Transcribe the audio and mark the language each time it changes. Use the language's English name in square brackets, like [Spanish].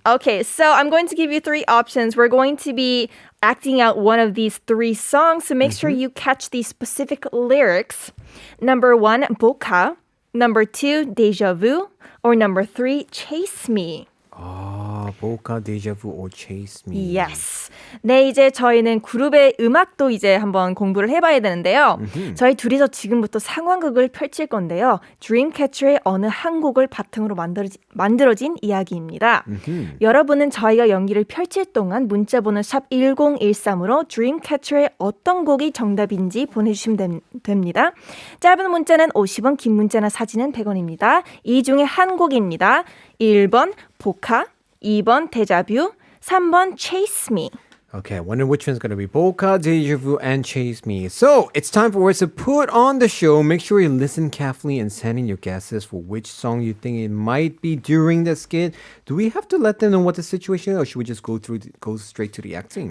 [English] Okay, so I'm going to give you 3 options. We're going to be acting out one of these 3 songs, so make sure you catch the specific lyrics. Number 1, 보카. Number 2, Deja Vu. Or number 3, Chase Me. 보카, 데자부, or Chase Me. Yes. [Korean] 네, 이제 저희는 그룹의 음악도 이제 한번 공부를 해봐야 되는데요. 저희 둘이서 지금부터 상황극을 펼칠 건데요. Dreamcatcher의 어느 한 곡을 바탕으로 만들어진 이야기입니다. 여러분은 저희가 연기를 펼칠 동안 문자번호 샵 1013으로 Dreamcatcher의 어떤 곡이 정답인지 보내주시면 됩니다. 짧은 문자는 50원, 긴 문자나 사진은 100원입니다. 이 중에 한 곡입니다. 1번 보카, 2번 데자뷰, 3번 Chase Me. [English] Okay, I wonder which one's going to be Boca, Deja Vu, and Chase Me. So, it's time for us to put on the show. Make sure you listen carefully and send in your guesses for which song you think it might be during the skit. Do we have to let them know what the situation is, or should we just go straight to the acting?